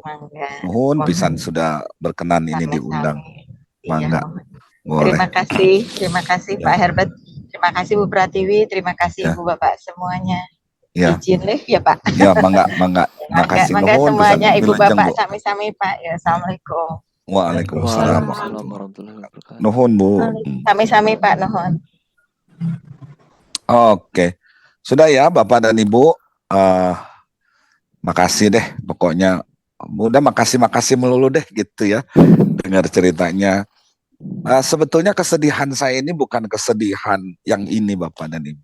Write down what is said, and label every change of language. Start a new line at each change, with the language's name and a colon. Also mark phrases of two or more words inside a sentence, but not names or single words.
Sundanese: Nuhun pisan
Indonesian: sudah berkenan ini diundang. Mangga. Terima kasih Pak Herbert. Terima kasih Bu Pratiwi. Terima kasih Ibu Bapak semuanya. Izin deh ya Pak. Ya mangga. Makasih nuhun semuanya Ibu Bapak sami-sami Pak. Ya, assalamualaikum. Waalaikumsalam.
Sundanese: Nuhun Bu. Sami-sami Pak, nuhun.
Indonesian: Oke. Sudah ya Bapak dan Ibu. Makasih deh pokoknya. Udah makasih melulu deh gitu ya. Dengar ceritanya. Sebetulnya kesedihan saya ini bukan kesedihan yang ini Bapak dan Ibu.